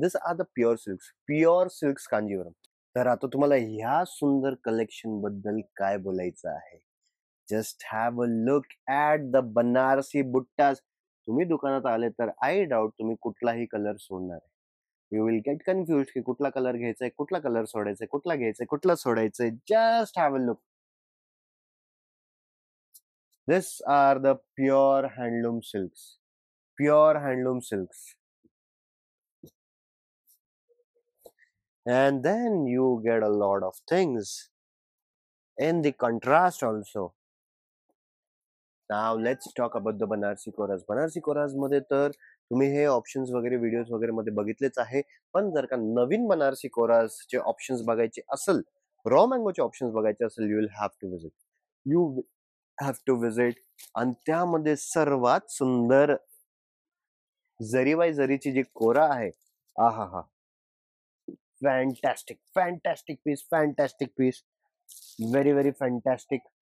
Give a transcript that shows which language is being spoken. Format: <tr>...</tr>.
<en>These are the pure silks Kanjivaram.</en> <mr>तर आता तुम्हाला ह्या सुंदर कलेक्शन बद्दल काय बोलायचं आहे?</mr> <en>Just have a look at the Banarsi buttas.</en> <mr>तुम्ही दुकानात आले तर</mr> <en>I doubt</en> <mr>तुम्ही कुठलाही कलर सोडणार आहे.</mr> <en>you will get confuse</en> <mr>की कुठला कलर घ्यायचाय, कुठला कलर सोडायचाय, कुठला घ्यायचाय, कुठला सोडायचंय.</mr> <en>Just have a look. These are the pure handloom silks. Pure handloom silks. And then you get a lot of things in the contrast also. Now let's talk about the Banarsi Koras.</en> <mr>Banarsi Koras मध्ये तर तुम्ही हे options वगैरे videos वगैरे मध्ये बघितलेच आहे. पण जर का नवीन बनारसी कोरासचे ऑप्शन्स बघायचे असेल, रॉ मँगोचे ऑप्शन्स बघायचे असेल,</mr> <en>You will have to visit. You have to visit.</en> <mr>आणि त्यामध्ये सर्वात सुंदर जरी बाय जरीची जी कोरा आहे, आहा हा,</mr> <en>Fantastic fantastic piece, fantastic piece, very very fantastic.</en>